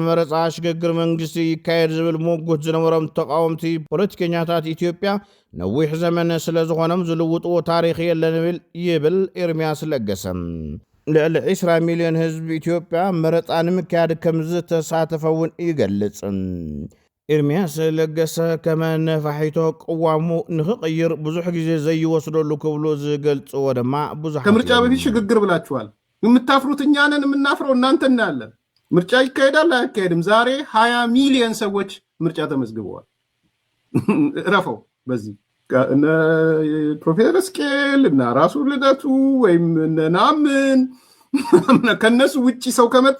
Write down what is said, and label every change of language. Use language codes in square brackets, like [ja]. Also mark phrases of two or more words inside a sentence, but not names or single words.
[ti] መረፃ ሽግግር መንግስቲ ይካየድ ዝብል ምጉት ዝነበሮም ተቃወምቲ ፖለቲከኛታት ኢትዮጵያ ነዊሕ ዘመን ስለ ዝኾኖም ዝልውጥዎ ታሪክ የለን ይብል ኤርምያስ ለገሰ። ልዕሊ 20 ሚልዮን ህዝቢ ኢትዮጵያ መረፃ ንምክያድ ከም ዝተሳተፈውን ይገልጽ። ኤርምያስ ለገሰ ከመ ነፋሒቶ ቅዋሙ ንኽቕይር ብዙሕ ጊዜ ዘይወስደሉ ክብሉ ዝገልጽዎ ድማ ብዙሕ [am] ከምርጫ በፊት ሽግግር ብላችኋል። የምታፍሩት እኛ ነን፣ የምናፍረው እናንተ እናያለን። ምርጫ ይካሄዳል አያካሄድም? ዛሬ 20 ሚሊዮን ሰዎች ምርጫ ተመዝግበዋል። ረፈው በዚህ ፕሮፌሰር እስቄል እና ራሱ ልደቱ ወይም ናምን ከነሱ ውጪ ሰው ከመጣ